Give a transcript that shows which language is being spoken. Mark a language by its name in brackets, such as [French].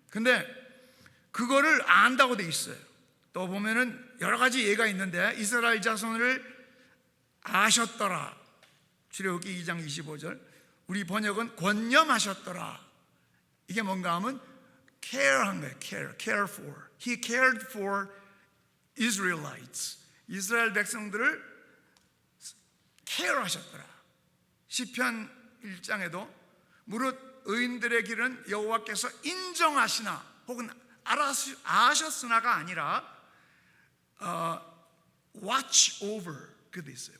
[Korean] 근데 그거를 안다고 돼 있어요. 또 보면은 여러 가지 예가 있는데 이스라엘 자손을 아셨더라. 출애굽기 2장 25절. 우리 번역은 권념하셨더라. 이게 뭔가 하면 care한 거예요. [English] care for. He cared for Israelites. [Korean] 이스라엘 백성들을 care하셨더라. 시편 1장에도 무릇 의인들의 길은 여호와께서 인정하시나 혹은 아셨으나가 아니라 [English] watch over [Korean] 그게 있어요.